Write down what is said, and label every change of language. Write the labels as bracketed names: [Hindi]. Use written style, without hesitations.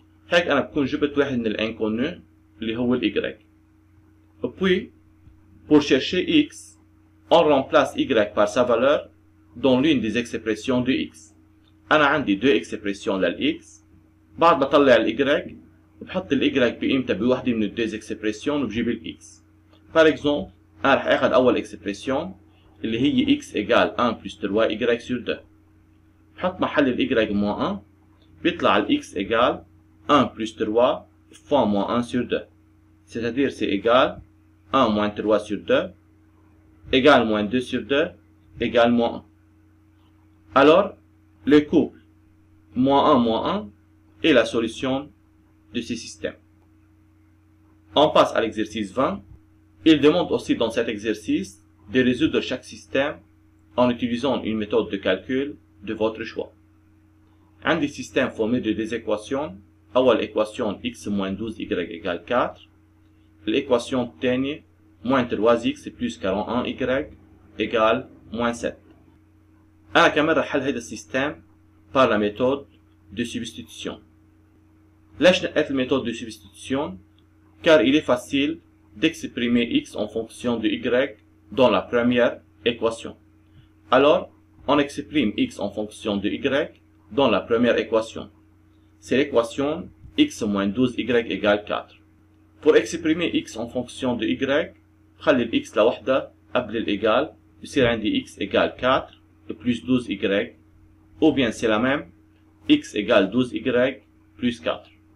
[Arabic] هيك أنا بكون جبت واحد من الانكونو اللي هو ال y. [French] Puis, pour chercher x, on remplace y par sa valeur dans l'une des expressions de x. [Arabic] أنا عندي [French] deux expressions [Arabic] لل x. بعد بطلع ال y بحط ال y بقيمتها بوحدة من ال [French] deux expressions [Arabic] وبجيب ال x. [French] Par exemple, [Arabic] أنا رح آخذ أول expression اللي هي [French] x égale 1 plus 3y sur 2. [Arabic] بحط محل ال y moins 1 بيطلع ال [French] x égale 1 plus 3 fois moins 1 sur 2. C'est-à-dire c'est égal 1 moins 3 sur 2 égale moins 2 sur 2 égale moins 1. Alors, le couple moins 1 est la solution de ce système. On passe à l'exercice 20. Il demande aussi dans cet exercice de résoudre chaque système en utilisant une méthode de calcul de votre choix. Un des systèmes formé de deux équations. [Arabic] أول [French] équation x moins 12y égale 4. L'équation [Arabic] الثانية [French] moins 3x plus 41y égale moins 7. [Arabic] أنا كمان رح حل هيدا السيستم [French] par la méthode de substitution. [Arabic] ليش نقيت الميثود [French] de substitution؟ Car il est facile d'exprimer x en fonction de y dans la première équation. Alors, on exprime x en fonction de y dans la première équation. C'est l'équation x moins 12y égale 4. Pour exprimer x en fonction de y, [Arabic] خلي ال x لوحدها قبل الإيجال بصير عندي [French] x égale 4 plus 12y, ou bien c'est la même, x égale 12y plus 4.